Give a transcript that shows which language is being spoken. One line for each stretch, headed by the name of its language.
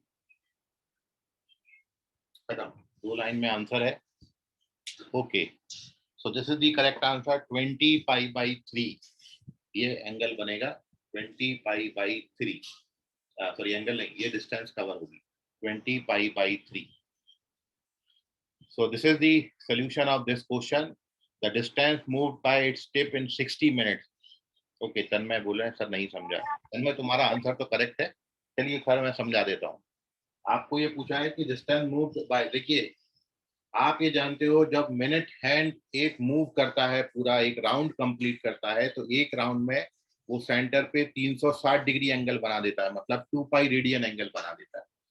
Hindi: खत्म, 2 लाइन में आंसर है।
English: Okay so this is the correct answer 20π/3।
Hindi: ये एंगल बनेगा 20π/3। सॉरी एंगल नहीं, ये डिस्टेंस कवर होगी।
English: 20 pi by 3. So this is the solution of this question. The distance moved by its tip in 60 minutes.
Hindi: Okay, तन्मय बोल रहे हैं sir नहीं समझा। तन्मय तुम्हारा आंसर तो करेक्ट है, चलिए खैर मैं समझा देता हूँ। आपको ये पूछा है कि डिस्टेंस मूव बाय, देखिए आप ये जानते हो जब मिनट हैंड एक मूव करता है, पूरा एक राउंड कंप्लीट करता है, तो एक राउंड में वो सेंटर पे 360 डिग्री एंगल बना देता है, मतलब 2 पाई रेडियन एंगल बना देता है।